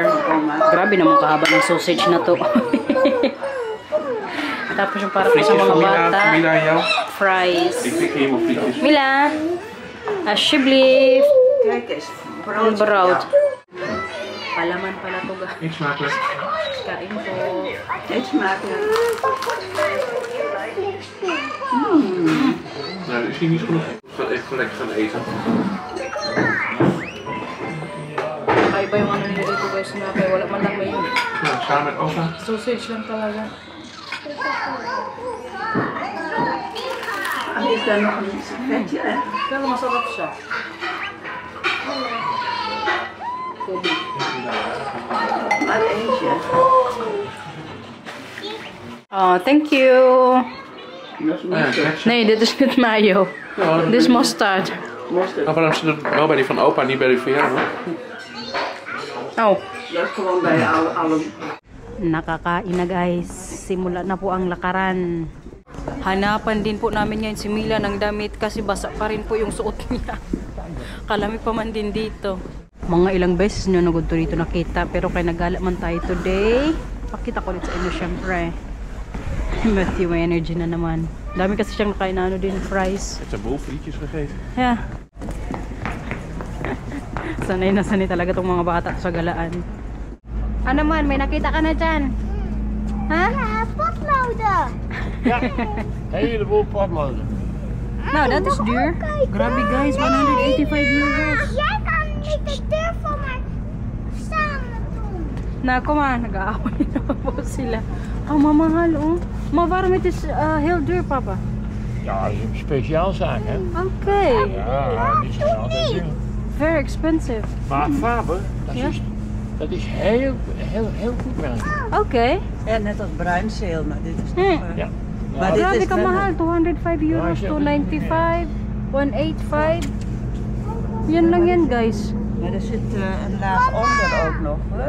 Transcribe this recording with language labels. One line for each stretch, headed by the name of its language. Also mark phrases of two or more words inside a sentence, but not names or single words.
Filipino: Grabe naman kahaba ng sausage na to. Tapos yung para po sa
Dutch: Frietjes
Filipino: mga
Dutch: van
Filipino: bata.
Dutch: Mila en jou?
English: Fries.
Dutch: Ik pik helemaal frietjes. Mila, alsjeblieft. Kijk eens. Een brood.
Filipino: Palaman pala to guys.
Dutch: Eet smakelijk.
Filipino: Kain po.
Dutch: Eet smakelijk. Nou, dat is hier niet genoeg. Ik ga even lekker gaan eten.
Filipino: Kaiba yung ano nila dito guys na kaya wala man lang may
Dutch: Nou, samen met opa.
Filipino: sausage lang talaga.
Dutch: En is daar nog een vetje, hè?
Filipino: Pero masarap siya. Kobe.
Dutch: Maar eentje.
English: Oh, thank you.
Dutch: Nee, dit is niet mayo. Dit is mustard. Nou, waarom zit het wel bij die van opa, niet bij die van jou? Hoor? Oh. Dat is gewoon bij alle.
Filipino: Nakakain na guys. Simula na po ang lakaran. Hanapan din po namin ngayon si Mila ng damit kasi basa pa rin po yung suot niya. Kalamig pa man din dito. Mga ilang beses nyo nagod to dito nakita pero kaya nagala man tayo today. Pakita ko ulit sa inyo syempre. Matthew, may energy na naman. Dami kasi siyang nakain na ano din, fries.
Dutch: Het zijn boel frietjes gegeten.
English: Yeah.
Filipino: Sanay na sanay talaga tong mga bata sa galaan. Ano man, may nakita ka na dyan? Ha?
Dutch: Ja, potloden. Ja, heleboel potloden. No, dat is duur.
Filipino: Grabe guys, 185 euros.
Dutch: Jij kan niet de deur voor mij samen doen. Nou, kom maar.
Filipino: Nag-aaway naman po sila. Oh, mamahal oh.
Dutch: Maar waarom het is heel duur, papa? Ja, dat is een speciaalzaak, hè? Oké. Ja, die zijn altijd duur.
English: Very expensive.
Dutch: Maar Faber, Ja? dat is heel goed merk. Oké. Ja, net als bruinzeel, maar dit is Hmm. toch... Ja. Maar dit
Filipino: Grabe
Dutch: is
Filipino: ka
Dutch: wel-
Filipino: mahal. 205 euros, 295, 185. Yan lang yan guys.
Dutch: Maar er zit een laag onder ook nog, hoor.